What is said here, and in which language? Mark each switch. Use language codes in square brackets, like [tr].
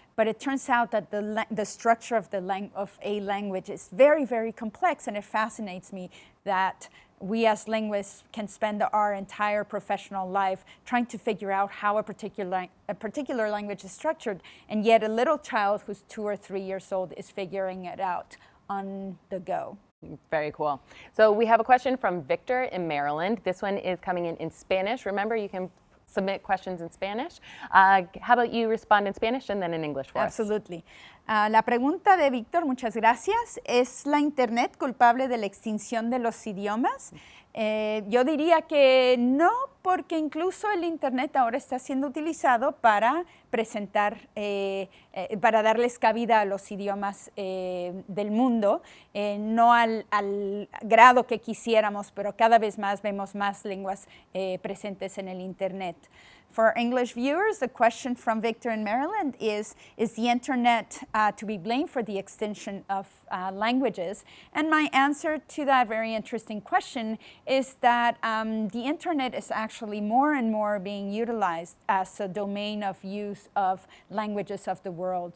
[en] But it turns out that the structure of a language is very, very complex, and it fascinates me that we as linguists can spend our entire professional life trying to figure out how a particular language is structured, and yet a little child who's 2 or 3 years old is figuring it out on the go. Very cool. So we have a question from Victor in Maryland. This one is coming in Spanish. Remember, you can submit questions in Spanish. How about you respond in Spanish and then in English for us? Absolutely. [es] La pregunta de Víctor, muchas gracias. ¿Es la Internet culpable de la extinción de los idiomas? Yo diría que no, porque incluso el Internet ahora está siendo utilizado para presentar, para darles cabida a los idiomas del mundo, no al grado que quisiéramos, pero cada vez más vemos más lenguas presentes en el Internet. [en] For English viewers, the question from Victor in Maryland is the Internet to be blamed for the extinction of languages? And my answer to that very interesting question is that the Internet is actually more and more being utilized as a domain of use of languages of the world.